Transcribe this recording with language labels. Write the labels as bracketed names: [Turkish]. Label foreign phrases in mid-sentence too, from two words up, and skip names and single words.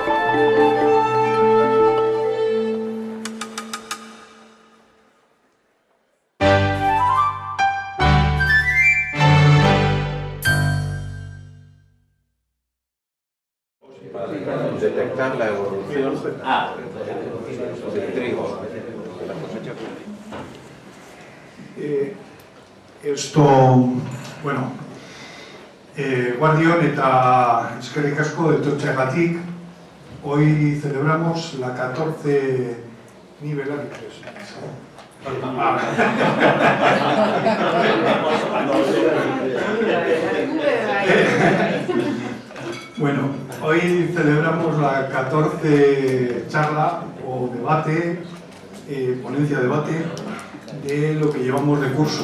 [Spanish] Detectar la evolución del trigo, de la cosecha. [Basque] Bueno, Guardión eta eskerrik asko etortzeagatik. [Spanish] Hoy celebramos la 14 nivel. Bueno, hoy celebramos la 14 charla o debate, ponencia debate de lo que llevamos de curso.